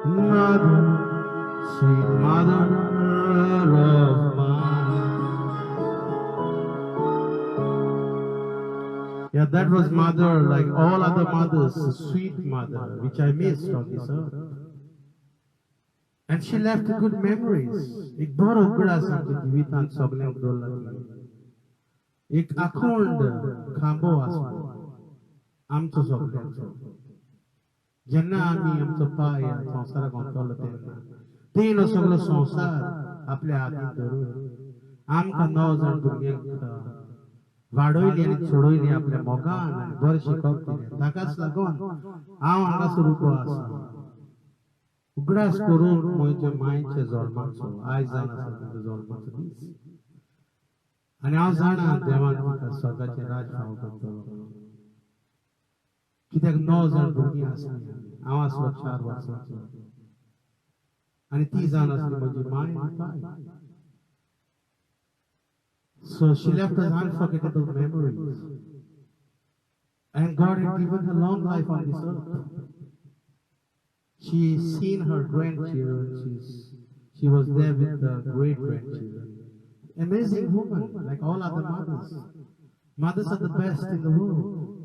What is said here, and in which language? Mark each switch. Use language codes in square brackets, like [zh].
[en] Mother, sweet mother of mine. Yeah, that was mother, like all other mothers, a sweet mother, which I missed on this earth. And she left good memories. [kok] एक बड़ा उघडा आमच्या जिवितांत सगळ्यांक दवरला. एक अखंड खांबो आसलो आमचो सगळ्यांचो. जेन्ना आमी आमचो पाय ह्या संवसाराक घातलो तेन्ना तेणो सगळो संवसार आपल्या हातीन धरून आमकां 9 जाण भुरग्यांक वाडयली आनी सोडयली आपल्या मोगान आनी बरें शिकप दिलें. ताकाच लागून हांव हांगासर उबो आसा. उगडास करून म्हज्या मायेच्या जल्माचो आयज जावन आसा ताच्या जल्माचो दीस. आनी हांव जाणा देवान तिका स्वर्गाचें राज फावो करतलो. कित्याक 9 जाण भुरगीं आसलीं. हांव आसलो 4 वर्सांचो आनी ती जावन आसली म्हजी माय आनी bye. [en] So she left us unforgettable memories. And God had given her long life on this earth. She's seen her grandchildren. She was there with the great-grandchildren. Amazing woman, like all other mothers. Mothers are the best in the world.